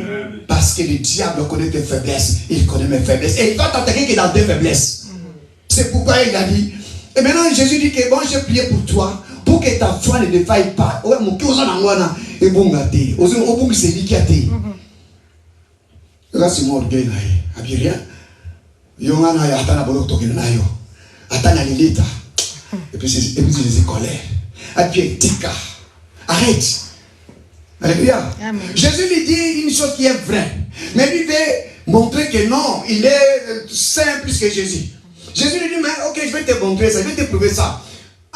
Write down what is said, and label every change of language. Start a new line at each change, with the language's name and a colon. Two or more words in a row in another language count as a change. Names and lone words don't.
French: Parce que le diable connaît tes faiblesses. Il connaît mes faiblesses. Et il va t'attaquer que dans tes faiblesses. C'est pourquoi il a dit. Et maintenant Jésus dit que bon, j'ai prié pour toi. Pour que ta foi ne défaille pas. Là, c'est mon orgueil.
Lingala: Abiria. Yongana ya atana bolo tokina nayo. Atana lilita.
French: Et puis Jésus colère.
Lingala: Abiria tika. Arrête. Alléluia.
French: Jésus lui dit une chose qui est vraie. Mais lui veut montrer que non, il est saint plus que Jésus. Jésus lui dit, mais ok, je vais te montrer ça, je vais te prouver ça.